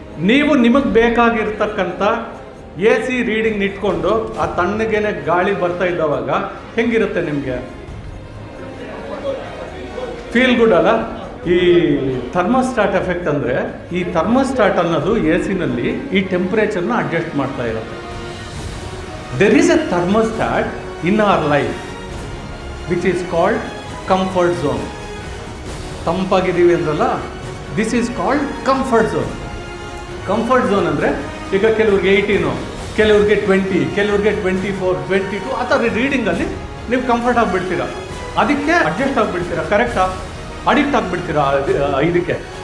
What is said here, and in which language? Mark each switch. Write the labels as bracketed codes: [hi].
[kn] ನೀವು ನಿಮಗೆ ಬೇಕಾಗಿರ್ತಕ್ಕಂಥ ಎ ಸಿ ರೀಡಿಂಗ್ ಇಟ್ಕೊಂಡು ಆ ತಣ್ಣಗೇನೆ ಗಾಳಿ ಬರ್ತಾ ಇದ್ದವಾಗ ಹೆಂಗಿರುತ್ತೆ ನಿಮಗೆ? [en] feel good [kn] ಅಲ್ಲ? ಈ ಥರ್ಮೋಸ್ಟಾಟ್ ಎಫೆಕ್ಟ್ ಅಂದರೆ, ಈ ಥರ್ಮೋಸ್ಟಾಟ್ ಅನ್ನೋದು ಎ ಸಿನಲ್ಲಿ ಈ ಟೆಂಪ್ರೇಚರ್ನ ಅಡ್ಜಸ್ಟ್ ಮಾಡ್ತಾ ಇರುತ್ತೆ. [en] There is a thermostat in our life which is called comfort zone. [kn] ತಂಪಾಗಿದ್ದೀವಿ ಅಂದ್ರಲ್ಲ, [en] This is called comfort zone. [kn] Comfort zone ಅಂದರೆ ಈಗ ಕೆಲವ್ರಿಗೆ 18, ಕೆಲವ್ರಿಗೆ 20, ಕೆಲವ್ರಿಗೆ 24, 22 ಆ ಥರ ರೀಡಿಂಗಲ್ಲಿ ನೀವು ಕಂಫರ್ಟ್ ಆಗಿಬಿಡ್ತೀರ. ಅದಕ್ಕೆ ಅಡ್ಜಸ್ಟ್ ಆಗಿಬಿಡ್ತೀರ. ಕರೆಕ್ಟಾ? ಅಡಿಕ್ಟ್ ಆಗಿಬಿಡ್ತೀರ ಇದಕ್ಕೆ.